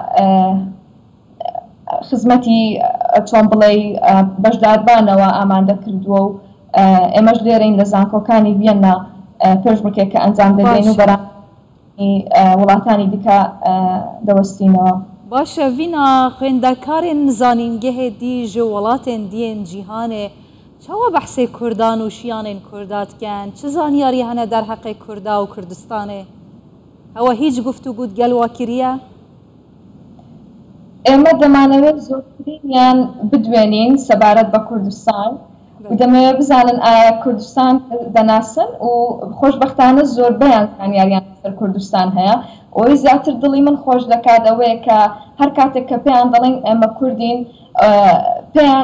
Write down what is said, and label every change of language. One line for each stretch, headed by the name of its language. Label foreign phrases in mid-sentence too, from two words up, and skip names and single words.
Central Kurdish: خزمەتی چۆن بڵێ بەشداربانەوە ئامادە کردووە و ئێمەش لێرەین لە زانکۆکانی ڤیەنا پێشبڕکێکە ئەنجام دەدەین و بەرامبەری وڵاتانی دیکە دەوەستینەوە.
Kurdish: باشە ڤینا خوێندەکارên zanîngehê dî ji welatên diyên cîhanê çawa behsê Kurdan û şiyanên Kurda dikin? Çi zanyarî hene derheqê Kurda û Kurdistanê? Hewa hîç guftûgû gel wa kiriye?
Central Kurdish: ئێمە دەمانەوێت زۆرترینیان بدوێنین سەبارەت بە کوردستان و دەمەوێت بزانن ئایا کوردستان دەناسن و خۆشبەختانە زۆربەیان زانیاریان لەسەر کوردستان هەیە. ئەوەی زیاتر دڵی من خۆش دەکات ئەوەیە کە هەر کاتێک کە پێیان دەڵێن ئێمە کوردین پێیان